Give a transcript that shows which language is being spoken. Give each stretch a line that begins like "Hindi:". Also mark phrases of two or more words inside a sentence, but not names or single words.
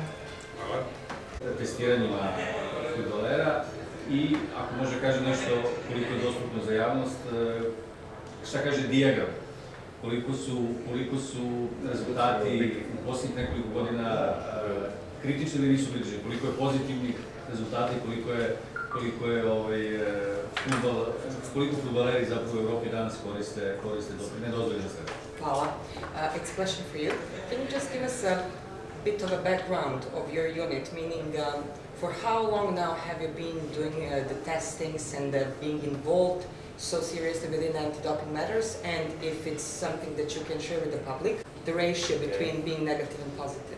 Bosnian: Testiranjima fudbalera i ako može kaže nešto koliko je dostupno za javnost, šta kaže dijagram, koliko su rezultati u posljednjih nekoliko godina kritični ili nisu kritični, koliko je pozitivnih rezultata i koliko fudbaleri zapravo u Evropi danas koriste doping, nedozvoljene stvari. Hvala.
English: It's a question for you. Can you just give us a bit of a background of your unit, meaning for how long now have you been doing the testings and being involved so seriously within anti-doping matters, and if it's something that you can share with the public, the ratio between being negative and positive?